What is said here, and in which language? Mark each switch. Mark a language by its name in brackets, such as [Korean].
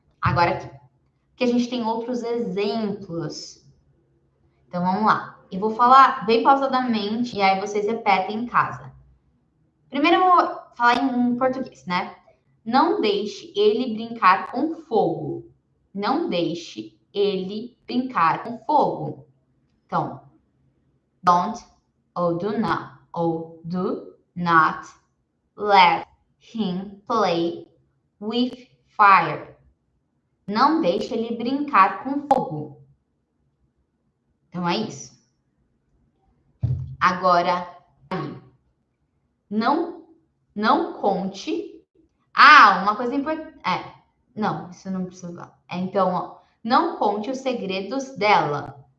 [Portuguese] Agora aqui, que a gente tem outros exemplos. Então vamos lá. Eu vou falar bem pausadamente e aí vocês repetem em casa. Primeiro eu vou falar em português, né? Não deixe ele brincar com fogo. Não deixe ele brincar com fogo. [English] Então, don't ou do not let him play with fire. [Portuguese] Não deixe ele brincar com fogo. Então é isso. Agora, não conte. Uma coisa importante. Não, isso não precisa falar. Então, ó, não conte os segredos dela.